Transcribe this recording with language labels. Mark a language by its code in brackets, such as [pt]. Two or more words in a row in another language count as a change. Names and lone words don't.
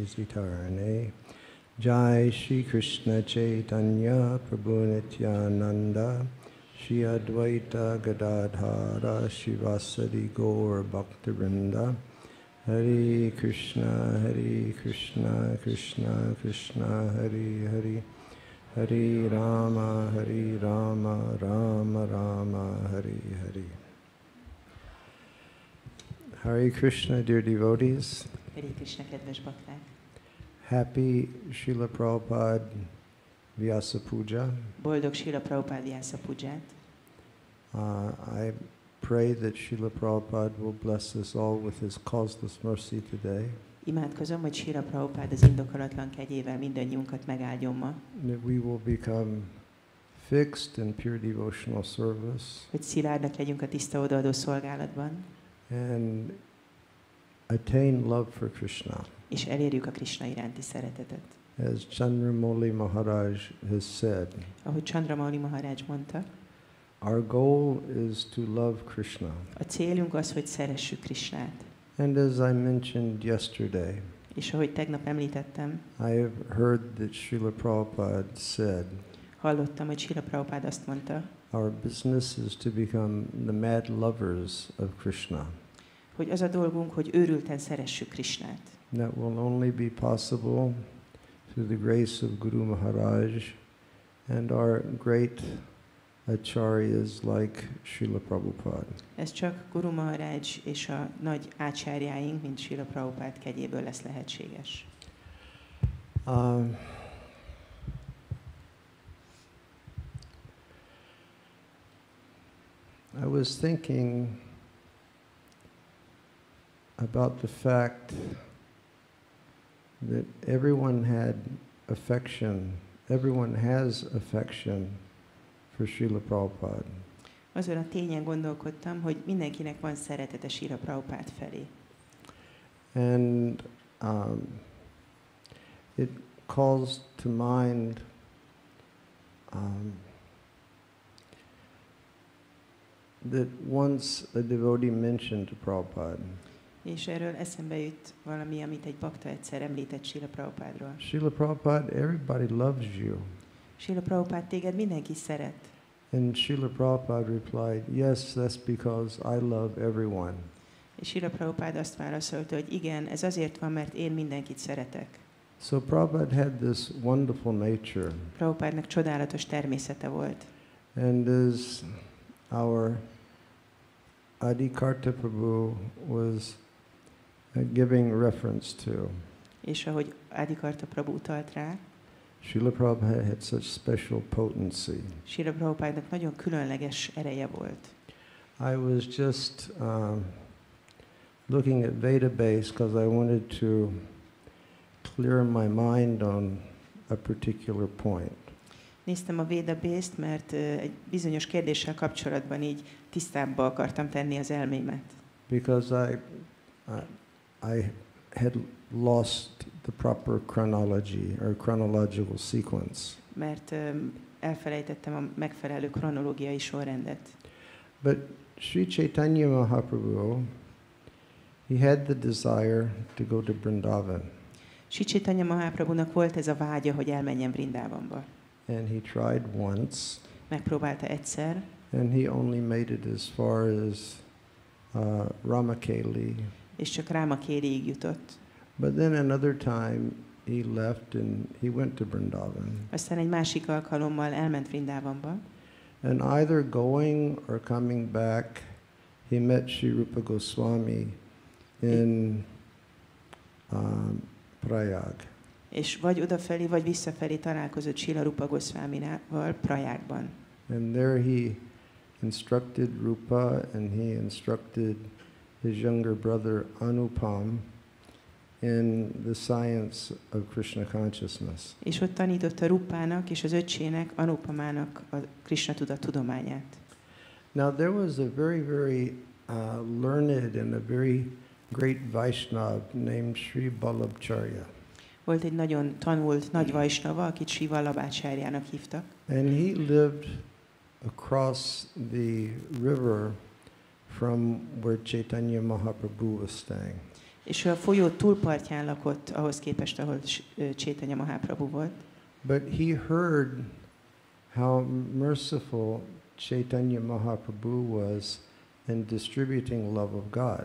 [sa] Zitarane Jai Shri Krishna Chaitanya Prabhu Nityananda Shri Advaita Gadadhara Shivasadi Gaur Bhaktivinoda Hare Krishna Krishna Krishna Hare Hare Hare Rama Rama Rama Hare Hare. [en] Hare Krishna, dear devotees. Hare Krishna, [hu] kedves bakták. [en] Happy Srila Prabhupada vyasa-puja. [hu] Boldog Srila Prabhupada vyasa-puját. [en] I pray that Srila Prabhupada will bless us all with his causeless mercy today. [hu] Imádkozom, hogy Srila Prabhupada az indokolatlan kegyével mindannyiunkat megáldjon ma. [en] That we will become fixed in pure devotional service. [hu] Hogy szilárdak legyünk a tiszta odaadó szolgálatban. [en] And attain love for Krishna. [hu] És elérjük a Krishna iránti szeretetet. [en] As Candramauli Maharaj has said, [hu] ahogy Candramauli Maharaj mondta, [en] our goal is to love Krishna. [hu] A célunk az, hogy szeressük Krishnát. [en] And as I mentioned yesterday, [hu] és ahogy tegnap említettem, [en] I have heard that Srila Prabhupada said, [hu] hallottam, hogy Srila Prabhupada azt mondta, [en] our business is to become the mad lovers of Krishna. [hu] hogy az a dolgunk, hogy őrülten szeressük Krishnát. [en] That will only be possible through the grace of Guru Maharaj and our great acharyas like Srila Prabhupada. [hu] Ez csak Guru Maharaj és a nagy ácsárjáink, mint Srila Prabhupada kegyéből lesz lehetséges. [en] I was thinking about the fact that everyone has affection for Srila Prabhupada. [hu] Azon a tényen gondolkodtam, hogy mindenkinek van szeretete Srila Prabhupada felé. [en] And it calls to mind that once a devotee mentioned to Prabhupada. [hu] És erről eszembe jut valami, amit egy bakta egyszer említett Srila Prabhupádról. [en] Srila Prabhupada, everybody loves you. [hu] Srila Prabhupada, téged mindenki szeret. [en] And Srila Prabhupada replied, yes, that's because I love everyone. [hu] És Srila Prabhupada azt válaszolta, hogy igen, ez azért van, mert én mindenkit szeretek. [en] So Prabhupada had this wonderful nature. [hu] Prabhupádnak csodálatos természete volt. [en] And as our Adikarta prabhu was giving reference to, [hu] és ahogy Adikarta prabhu utalt rá, [en] Srila Prabhupada had such special potency. [hu] Srila Prabhupádnak nagyon különleges ereje volt. [en] I was just looking at Vedabase because I wanted to clear my mind on a particular point. [hu] Néztem a Vedabase-t, mert egy bizonyos kérdéssel kapcsolatban így tisztábbá akartam tenni az elmémet. [en] Because I had lost the proper chronology or chronological sequence. [hu] Mert elfelejtettem a megfelelő kronológiai sorrendet. [en] But Sri Chaitanya Mahaprabhu, he had the desire to go to Vrindavan. [hu] Sri Chaitanya Mahaprabhunak volt ez a vágya, hogy elmenjen Vrindavanba. [en] And he tried once. [hu] Megpróbálta egyszer. [en] And he only made it as far as Ramakeli. [hu] És csak Ramakeliig jutott. [en] But then another time he left and he went to Vrindavan. [hu] Aztán egy másik alkalommal elment Vrindavanba. [en] And either going or coming back, he met Sri Rupa Goswami in Prayag. [hu] És vagy odafelé, vagy visszafelé találkozott Srila Rupa Goswaminával Prayagban. [en] And there he instructed Rupa and he instructed his younger brother Anupam in the science of Krishna consciousness. [hu] És ott tanította Rupának és az öccsének, Anupamának a Krishna tudat tudományát. [en] Now there was a very, very learned and a very great Vaishnava named Sri Vallabhacharya. [hu] Volt egy nagyon tanult nagy Vaisnava, akit Sri Vallabhacharjának hívtak. [en] And he lived across the river from where Chaitanya Mahaprabhu was staying. [hu] És ő a folyó túlpartján lakott ahhoz képest, ahol Chaitanya Mahaprabhu volt. [en] But he heard how merciful Chaitanya Mahaprabhu was in distributing love of God.